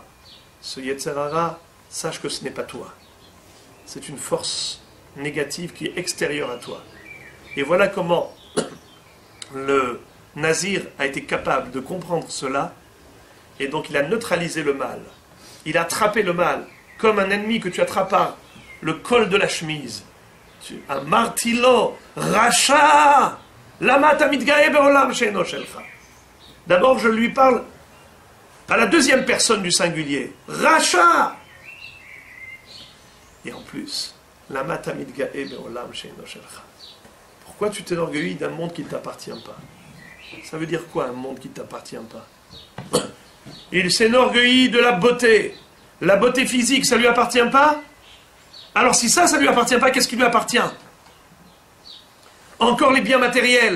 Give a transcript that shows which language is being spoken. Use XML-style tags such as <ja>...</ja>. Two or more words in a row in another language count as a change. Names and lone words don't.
<fr>Ce</fr> <he>יצר הרע,</he> <fr>sache que ce n'est pas toi. C'est une force négative qui est extérieure à toi. Et voilà comment le nazir a été capable de comprendre cela, et donc il a neutralisé le mal. Il a attrapé le mal, comme un ennemi que tu attrapes par le col de la chemise.</fr> <he>אמרתי לו רשע למה תמיד גאה בעולם שאינו שלך.</he> <fr>D'abord, je lui parle à la deuxième personne du singulier. Racha. Et en plus,</fr> <he>למה תמיד גאה בעולם שאינו שלך.</he> <fr>Pourquoi tu t'enorgueillis d'un monde qui ne t'appartient pas? Ça veut dire quoi, un monde qui ne t'appartient pas? Il s'enorgueillit de la beauté. La beauté physique, ça ne lui appartient pas? Alors si ça ne lui appartient pas, qu'est-ce qui lui appartient? Encore les biens matériels.</fr>